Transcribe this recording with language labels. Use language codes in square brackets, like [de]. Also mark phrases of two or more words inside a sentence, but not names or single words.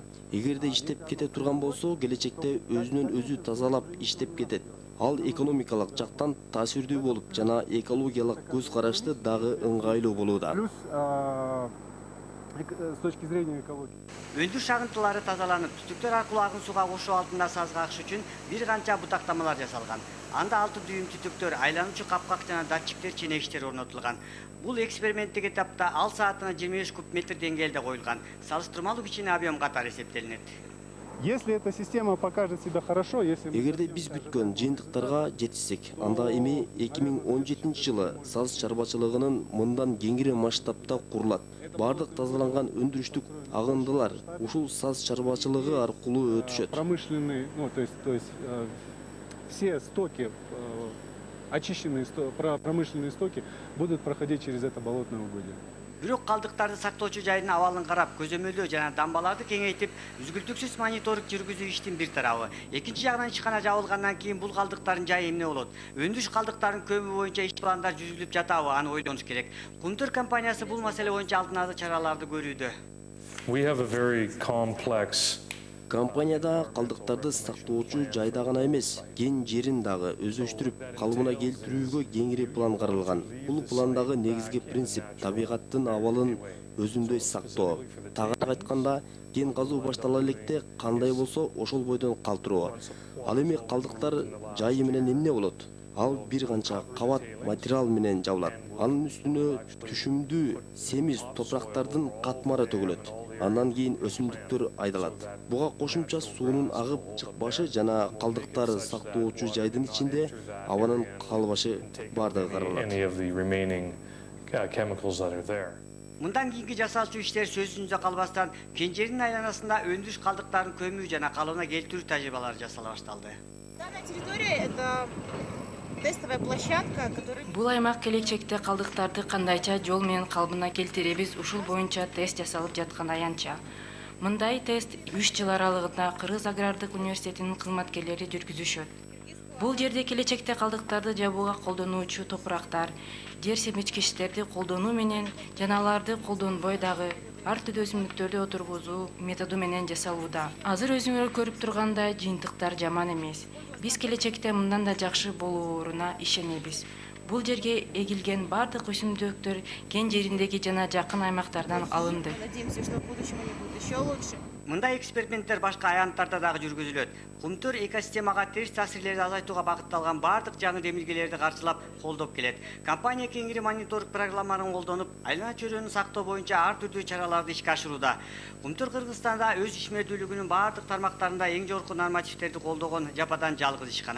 [ky] Эгерде иштеп кете турган болсо, келечекте өзүнөн өзү тазалап иштеп кетет. Ал экономикалык жактан таасирдүү болуп жана экологиялык көз карашты дагы ыңгайлуу болууда. [ru] Плюс с точки зрения экологии. [ky] Өндүрүш агынтылары тазаланып, түтүктөр аркылуу агын сууга кошуу алдында сазга акыш үчүн бир канча бутактамалар жасалган. Анда 6 дүйүм түтүктөр, айлануучу капкак жана датчиктер ченегиштер орнотулган. Бул эксперименттик этапта ал саатына 25 куб метр деңгээлде коюлган. Салыштырмалуу кичине объем катары эсептелинет. [ru] Если эта система покажет себя хорошо, если... [ky] Эгерде биз бүткөн жыйынтыктарга жетишсек, анда эми 2017 жылы саз чарбачылыгынын мындан кеңири масштабта курулат. Бардык тазаланган өндүрүштүк агындылар ушул саз чарбачылыгы аркылуу өтүшөт. [ru] Промышленные, то есть все стоки, очищенные промышленные стоки будут проходить через это болотное угодье. [ky] Бирок калдыктарды сактоочу жайдын абалын карап, көзөмөлдөө жана дамбаларды кеңейтип, үзгүлтүксүз мониторинг жүргүзүү иштин бир тарабы. Экинчи жагынан ишкана жабылгандан кийин бул калдыктардын жайы эмне болот? Өндүрүш калдыктарынын көмү боюнча иш пландар жүзүлүп жатабы? Аны ойлонуш керек. Кумтөр компаниясы бул маселе боюнча алдын ала чараларды көрүүдө. [en] We have a very complex [ky] Компанияда калдыктарды сактоочу жайда гана эмес, кен жерин дагы өздөштүрүп, калыбына келтирүүгө кеңири план каралган. Бул пландагы негизги принцип табигаттын абалын өзүндөй сактоо. Тагыраак айтканда, кен казуу баштала электе кандай болсо ошол бойдон калтыруу. Ал эми калдыктар жайы менен эмне болот? Ал бир канча кабат материал менен жабылат. Анын үстүнө түшүмдүү семиз топурактардын катмары төгүлөт. Андан кийин өсүмдүктөр айдалат. Буга кошумча суунун агып чыкпашы жана калдыктар сактоочу жайдын ичинде абанын калбашы бардыгы каралат. [en] any of the remaining chemicals that are there. [ky] Мындан кийинки жасалчу иштер сөз жүзүндө калбастан кен жеринин айланасында өндүрүш калдыктарын көмүү жана калыбына келтирүү тажрыйбалары жасала башталды. [ru] Данная территория – это тестовая площадка, которая... [ky] Бул аймак келечекте калдыктарды кандайча жол менен калыбына келтиребиз, ушул боюнча тест жасалып жаткан аянтча. Мындай тест 3 жыл аралыгында Кыргыз агрардык университетинин кызматкерлери жүргүзүшөт. Бул жерде келечекте калдыктарды жабууга колдонуучу топурактар, жер семичкичтерди колдонуу менен жана аларды колдонбой дагы ар түрдүү өсүмдүктөрдү отургузуу методу менен жасалууда. Азыр өзүңөр көрүп тургандай жыйынтыктар жаман эмес. Биз келечекте мындан да жакшы болууруна ишенебиз. Бул жерге эгилген бардык өсүмдүктөр кен жериндеги жана жакын аймактардан алынды. [ru] Надеемся, что в будущем они будут еще лучше. [ky] Мындай эксперименттер башка аянттарда дагы жүргүзүлөт. Кумтөр экосистемага терс таасирлерди азайтууга багытталган бардык жаңы демилгелерди каржылап, колдоп келет. Компания кеңири мониторинг программаларын колдонуп, айлана чөйрөнү сактоо боюнча ар түрдүү чараларды ишке ашырууда. Кумтөр Кыргызстанда өз ишмердүүлүгүнүн бардык тармактарында эң жогорку нормативдерди колдогон жападан жалгыз ишкана.